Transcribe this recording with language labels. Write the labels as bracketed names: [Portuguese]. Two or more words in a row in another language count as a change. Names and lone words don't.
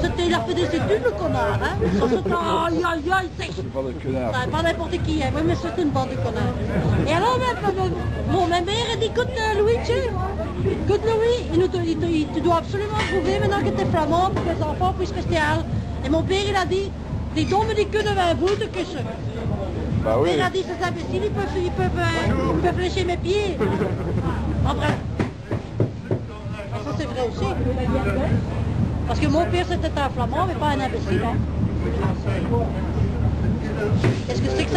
[French] Il a fait des études, le connard, hein. Aïe, c'est pas n'importe qui, hein. Oui, mais c'était une bande de connards. Et alors, ma mère a dit, écoute, Louis, tu dois absolument prouver maintenant que tu es flamand pour que les enfants puissent rester à Halle. Et mon père, il a dit, [Dutch] die domme die kunnen wij voeten kussen. [French] Bah oui. Il a dit, ces imbéciles, ils peuvent lécher mes pieds. En bref. Ça c'est vrai aussi. Parce que mon père c'était un flamand, mais pas un imbécile. Hein. Qu'est-ce que c'est que ça?